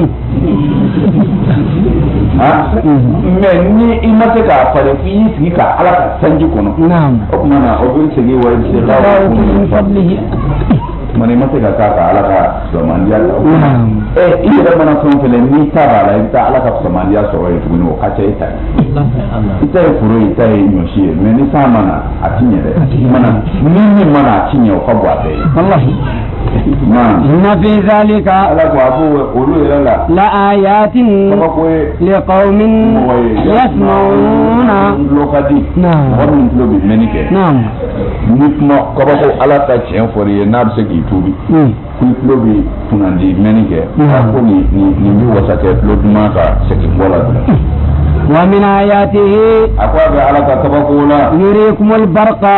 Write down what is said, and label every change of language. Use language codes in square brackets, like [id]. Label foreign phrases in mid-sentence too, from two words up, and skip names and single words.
[bm] mais ni i ma se k'a falen f'i y'i sigi ka ala ka sanji kɔnɔ o tuma na o bɛ segin wa i se ka mani ma se ka taa ka ala ka fisamandiya la i yɛrɛ mana fɛn fɛn n'i ta b'a la i bɛ taa ala ka fisamandiya sɔrɔ yen tuguni o ka ca i ta ye i ta ye foro i ta ye ɲɔsi ye mais ni san mana a ti ɲɛ dɛ ni min mana a ti ɲɛ o ka bɔ a bɛɛ ye [ar] إن في ذلك لآيات لقوم يسمعون. نعم. [bm] Nitma kaba ko ala ta tiɲɛ fɔ ye n'a bɛ se k'i tuubi ko tulo bɛ kunnandi mɛnni kɛ ko nin bɛ wasa kɛ tulo duman ka segin bɔ la [ar] ومن آياته [bm] a ko a bɛ ala ka kabako la [ar] يريكم البرق